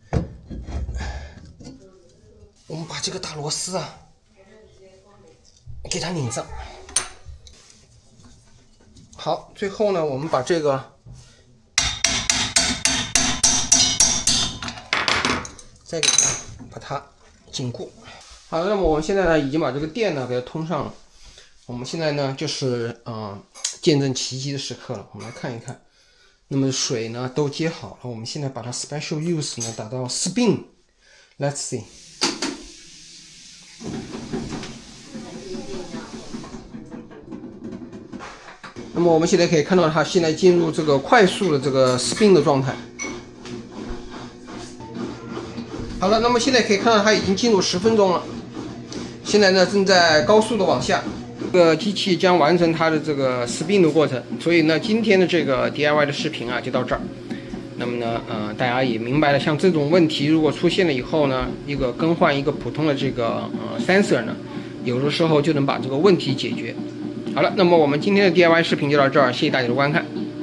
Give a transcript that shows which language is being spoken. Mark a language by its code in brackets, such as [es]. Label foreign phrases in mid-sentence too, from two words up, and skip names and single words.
[zh] 我們把這個大螺絲啊，給它擰上。好，最後呢，我們把這個再給它把它緊固。好，那麼我們現在呢，已經把這個電呢給它通上了。我們現在呢，就是見證奇蹟的時刻了。我們來看一看。那麼水呢都接好了，我們现在把它 [en] special use [zh] 呢打到 spin。 [en] Let's see。 [zh] 那麼我們现在可以看到它现在进入這個快速的這個 spin 的狀態。好了，那麼現在可以看到它已經進入10分鐘了。現在呢正在高速的往下。這個機器將完成它的這個 spin 的過程，所以呢，今天的這個 DIY 的視頻啊就到這兒。那麼呢，大家也明白了，像這種問題如果出現了以後呢，一個更換一個普通的這個sensor 呢，有的時候就能把這個問題解決。好了，那麼我們今天的 DIY 視頻就到這兒，謝謝大家的觀看。